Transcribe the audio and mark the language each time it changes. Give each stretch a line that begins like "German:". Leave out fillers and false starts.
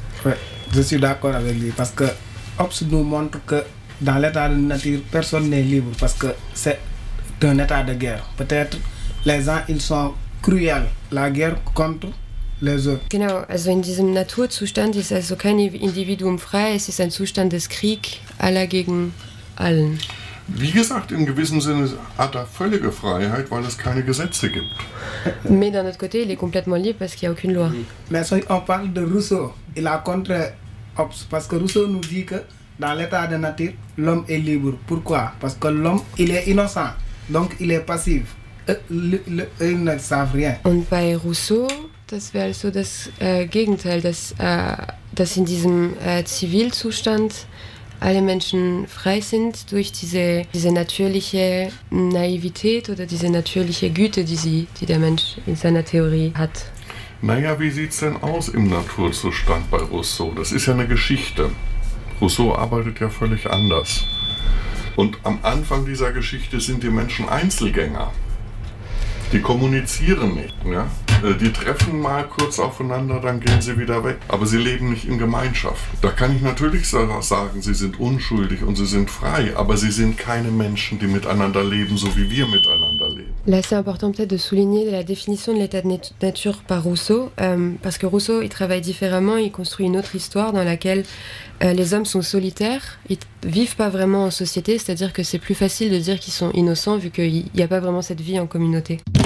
French: Ouais, je suis d'accord avec lui, parce que Hobbes nous montre que dans l'état de nature, personne n'est libre parce que c'est un état de guerre. Peut-être les gens, ils sont cruels, la guerre contre les autres.
German: Genau, also in diesem Naturzustand ist also kein Individuum frei, es ist ein Zustand des Krieg aller gegen allen. Wie gesagt, in gewissem Sinne hat er völlige Freiheit, weil es keine Gesetze gibt.
French: Mais d'un autre côté, il est complètement libre parce qu'il n'y a aucune loi. Mais si on parle de Rousseau, il a contre Hobbes parce que Rousseau nous dit que dans l'état de nature, l'homme est libre. Pourquoi? Parce que l'homme, il est innocent, donc il est passif. Ils ne savent rien.
German: Und bei Rousseau, das wäre also das Gegenteil, dass in diesem Zivilzustand alle Menschen frei sind durch diese natürliche Naivität oder diese natürliche Güte, die der Mensch in seiner Theorie hat. Naja, wie sieht's denn aus im Naturzustand bei Rousseau? Das ist ja eine Geschichte. Rousseau arbeitet ja völlig anders. Und am Anfang dieser Geschichte sind die Menschen Einzelgänger. Die kommunizieren nicht, ja? Die treffen mal kurz aufeinander, dann gehen sie wieder weg. Aber sie leben nicht in Gemeinschaft. Da kann ich natürlich sagen, sie sind unschuldig und sie sind frei, aber sie sind keine Menschen, die miteinander leben, so wie wir miteinander leben.
French: Là, c'est important peut-être de souligner la définition de l'état de nature par Rousseau, parce que Rousseau, il travaille différemment, il construit une autre histoire dans laquelle les hommes sont solitaires, ils vivent pas vraiment en société, c'est-à-dire que c'est plus facile de dire qu'ils sont innocents vu qu'il n'y a pas vraiment cette vie en communauté.